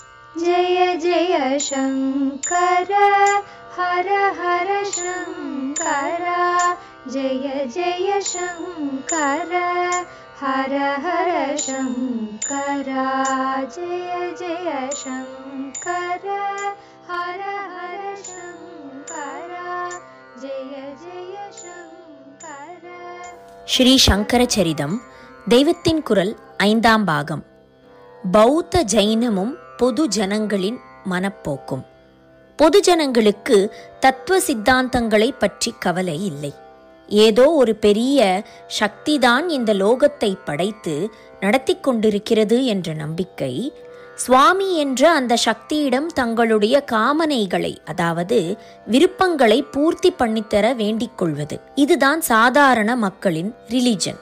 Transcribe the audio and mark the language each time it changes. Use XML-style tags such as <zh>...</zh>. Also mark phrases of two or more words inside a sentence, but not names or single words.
<sa>जय जय शङ्कर हर हर शङ्कर जय जय शङ्कर हर हर शङ्कर जय जय शङ्कर हर हर शङ्कर जय जय शङ्कर.</sa> <ta>ஸ்ரீ சங்கர சரிதம் தெய்வத்தின் குரல் 5ஆம் பாகம். பௌத்த ஜைனமும் பொது ஜனங்களின் மனப்போக்கும். பொது ஜனங்களுக்கு தத்துவ சித்தாந்தங்களை பற்றி கவலை இல்லை. ஏதோ ஒரு பெரிய சக்திதான் இந்த லோகத்தை படைத்து நடத்தி கொண்டிருக்கிறது என்ற நம்பிக்கை, சுவாமி என்ற அந்த சக்தியிடம் தங்களுடைய காமனைகளை, அதாவது விருப்பங்களை பூர்த்தி பண்ணித்தர வேண்டிக் கொள்வது, இதுதான் சாதாரண மக்களின் ரிலிஜன்.</ta>